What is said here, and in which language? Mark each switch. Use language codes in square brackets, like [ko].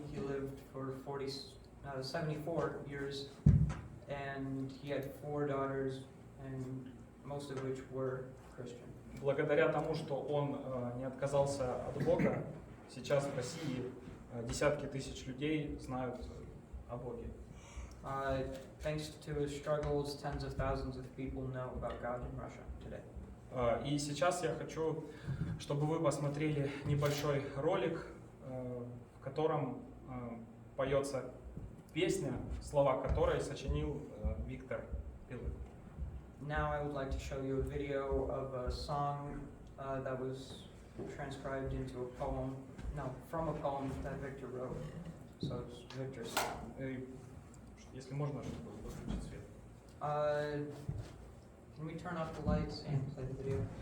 [en] He lived for 74 years, and he had 4 daughters, and most of which were Christian. [ru] Благодаря тому, что он не отказался от Бога, сейчас в России десятки тысяч людей знают о Боге. [en] Thanks to his struggles, tens of thousands of people know about God in Russia today. [ru] И сейчас я хочу, чтобы вы посмотрели небольшой ролик, в котором поется песня, слова которой сочинил Виктор Белykh. [en] Now I would like to show you a video of a song that was transcribed into a poem, from a poem that Victor wrote. So it's Victor's song. [ru] Если можно, чтобы выключить свет. [en] Can we turn off the lights and play the video?